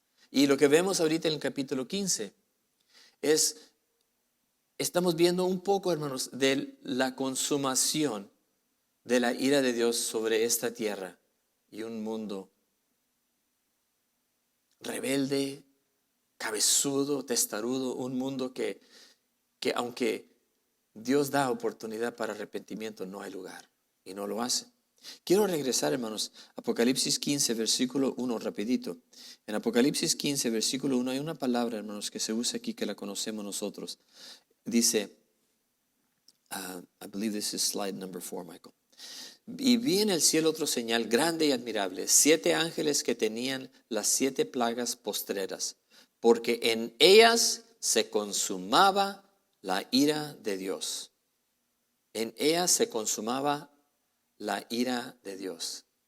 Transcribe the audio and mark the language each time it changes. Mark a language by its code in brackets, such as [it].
[es] Y lo que vemos ahorita en el capítulo 15 estamos viendo un poco, hermanos, de la consumación de la ira de Dios sobre esta tierra y un mundo rebelde, cabezudo, testarudo, un mundo que aunque Dios da oportunidad para arrepentimiento, no hay lugar y no lo hace. Quiero regresar, hermanos, Apocalipsis 15, versículo 1, rapidito. En Apocalipsis 15, versículo 1 hay una palabra, hermanos, que se usa aquí que la conocemos nosotros. Dice, [en] I believe this is slide number 4, Michael. [es] Y vi en el cielo otro señal grande y admirable, 7 ángeles que tenían las 7 plagas postreras, porque en ellas se consumaba la ira de Dios. En ellas se consumaba la ira de Dios.